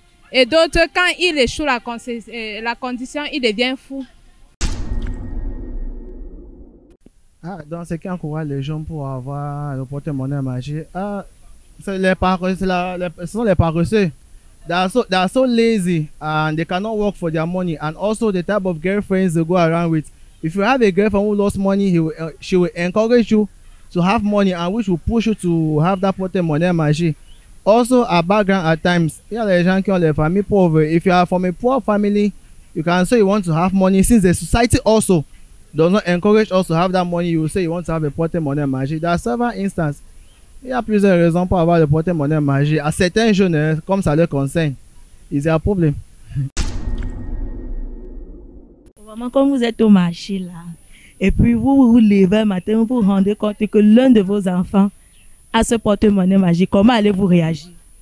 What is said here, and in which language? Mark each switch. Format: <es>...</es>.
<fr>Et d'autres, quand ils échouent la condition, ils deviennent fous. Dans ce qui encourage les gens pour avoir le porte-monnaie magique, ce sont les paresseux.</fr> <en>They are so lazy and they cannot work for their money, and also the type of girlfriends they go around with. If you have a girlfriend who lost money, she will encourage you to have money, and which will push you to have that porte-monnaie magique. Also, a background at times,</en> <fr>il y a les gens qui ont les familles pauvres.</fr> <en>If you are from a poor family, you can say you want to have money, since the society also does not encourage us to have that money. You will say you want to have a porte-monnaie magique. There are several instances.</en> <fr>Il y a plusieurs raisons pour avoir le porte-monnaie magique. À certains jeunes, comme ça leur concerne, ils ont un problème. Vraiment, comme vous êtes au marché là, et puis vous vous levez un matin, vous vous rendez compte que l'un de vos enfants a ce porte-monnaie magique, comment allez-vous réagir?</fr>